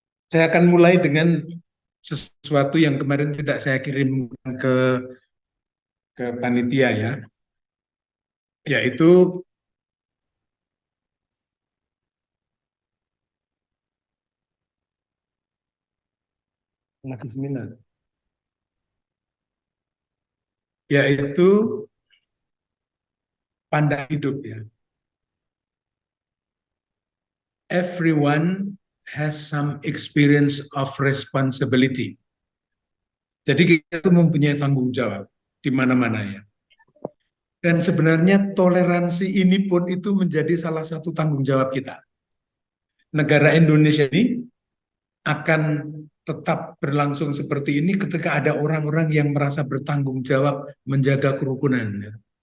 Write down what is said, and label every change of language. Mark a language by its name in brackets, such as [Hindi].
[Indonesian] Saya akan mulai dengan sesuatu yang kemarin tidak saya kirim ke panitia ya, yaitu lagi seminar, yaitu pandang hidup ya. [English] Everyone has some experience of responsibility. [Indonesian] Jadi kita itu mempunyai tanggung jawab di mana-mana ya. Dan sebenarnya toleransi ini pun itu menjadi salah satu tanggung jawab kita. Negara Indonesia ini akan tetap berlangsung seperti ini ketika ada orang-orang yang merasa bertanggung jawab menjaga kerukunan.